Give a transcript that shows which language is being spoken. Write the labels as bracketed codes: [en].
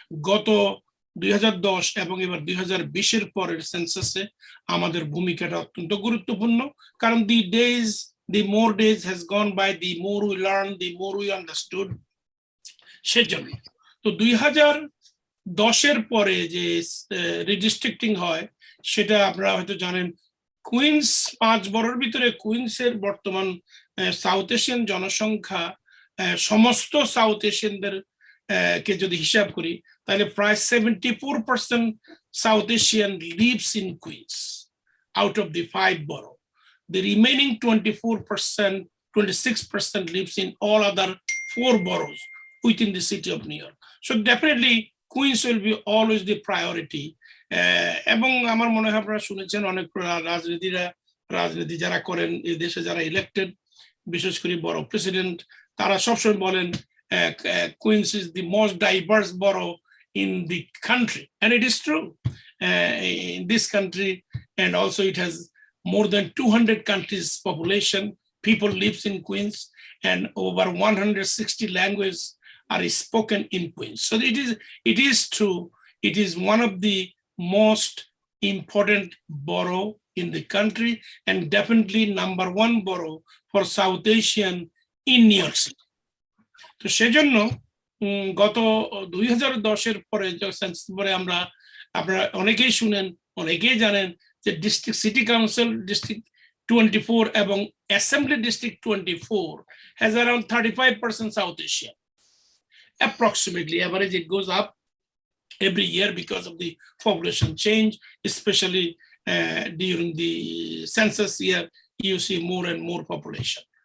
[bn] গত 2010 এবং এবার 2020-এর পরের সেন্সাসে আমাদের ভূমিকাটা অত্যন্ত গুরুত্বপূর্ণ, কারণ [en] the more days has gone by, the more we learn, the more we understood। [bn] সেজন্য তো 2010-এর পরে যে রিডিস্ট্রিক্টিং হয়, সেটা আপনারা হয়তো জানেন, কুইন্স 5 বড়ের ভিতরে কুইন্সের বর্তমান সাউথ এশিয়ান জনসংখ্যা সমস্ত সাউথ এশিয়ানদের কে যদি হিসাব করি, তাহলে প্রায় 74% south Asian [en] Lives in Queens out of the 5 borough. The remaining 26% lives in all other 4 boroughs within the city of New York. So definitely Queens will be always the priority. [bn] এবং আমার মনে হয় আপনারা শুনেছেন, অনেক রাজনীতি যারা করেন এই দেশে, যারা ইলেক্টেড, বিশেষ করে বড় প্রেসিডেন্ট, তারা সবসময় বলেন [en] Queens is the most diverse borough in the country, and it is true in this country, and also it has more than 200 countries population. People lives in Queens, and over 160 languages are spoken in Queens. So it is true. It is one of the most important borough in the country, and definitely number 1 borough for South Asian in New York City. [bn] তো সেজন্য গত 2010-এর পরে census পরে আপনারা অনেকেই শুনেন, অনেকেই জানেন যে ডিস্ট্রিক্ট সিটি কাউন্সিল ডিস্ট্রিক্ট 24 এবং assembly district 24 [en] has around 35% South Asian. Approximately, average it goes up every year because of the population change, especially during the census year, you see more and more population.